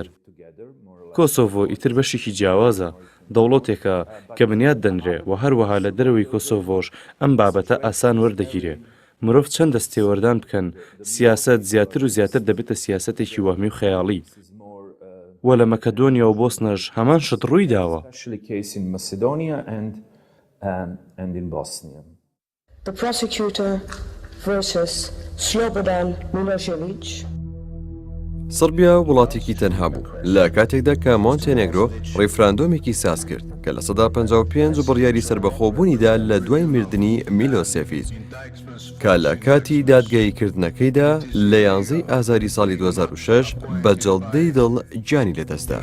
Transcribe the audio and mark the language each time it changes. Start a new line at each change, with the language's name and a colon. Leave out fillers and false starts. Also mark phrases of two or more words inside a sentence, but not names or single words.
Central Kurdish: کۆسۆڤۆ ئیتر بەشێکی جیاوازە، دەوڵەتێکە کە بنیاد دەنرێ و هەروەها لە دەرەوەی کۆسۆڤۆش ئەم بابەتە ئاسان وەردەگیرێ. مرۆڤ چەند دەستێوەردان بکەن، سیاسەت زیاتر و زیاتر دەبێتە سیاسەتێکی وەهمی و خەیاڵی. و لە مەکەدۆنیا و بۆسنەش هەمان شت ڕووی داوە.
English: The prosecutor versus Slobodan Milosevic.
Central Kurdish: سربیا وڵاتێکی تەنها بوو لە کاتێکدا کە مۆنتێنێگرۆ ڕێفراندۆمێکی ساز کرد کە لە سەدا 55 و بڕیاری سربەخۆبوونیدا لە دوای مردنی میلۆسێڤیچ کە لە کاتی دادگاییکردنەکەیدا لە 11 ئازاری ساڵی 2006 بە جەڵدەی دڵ گیانی لەدەستدا.